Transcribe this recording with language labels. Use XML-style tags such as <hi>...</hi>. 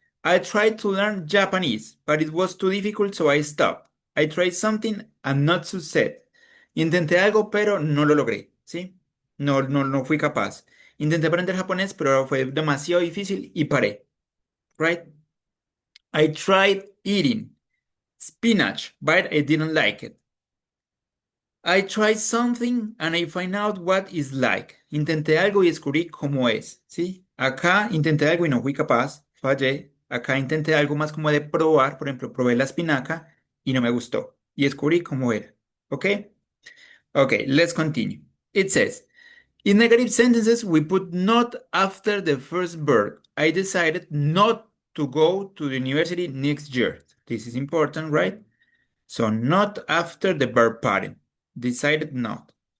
<en>I tried to learn Japanese, but it was too difficult, so I stopped. I tried something and not succeed.</en> <es>Intenté algo, pero no lo logré, ¿sí? No fui capaz. Intenté aprender japonés, pero fue demasiado difícil y paré,</es> <en>right? I tried eating spinach, but I didn't like it. I tried something and I find out what it's like.</en> <es>Intenté algo y descubrí cómo es, ¿sí? Acá intenté algo y no fui capaz, fallé. Acá intenté algo más como de probar, por ejemplo, probé la espinaca y no me gustó y descubrí cómo era, ¿ok?</es> <en>Okay, let's continue. It says, in negative sentences, we put not after the first verb. I decided not to go to the university next year. This is important, right? So not after the verb pattern. Decided not.</en>